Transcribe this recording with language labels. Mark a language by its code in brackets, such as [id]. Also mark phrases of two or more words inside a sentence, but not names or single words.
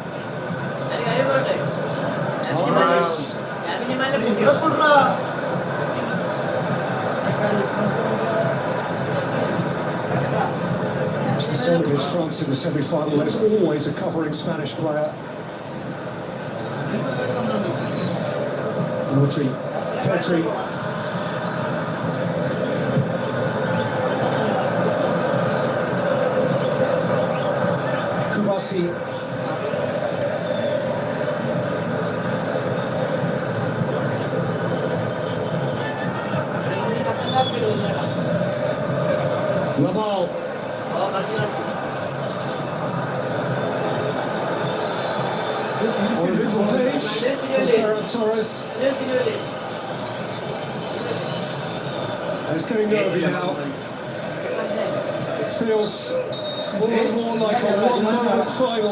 [en] Alvarez. The same against France in the semi-final. There's always a covering Spanish player. Rodri. Petri. Kubasi. Lamal. On a little page from Ferran Torres. It's getting nervy now. It feels more and more like a one-moment final.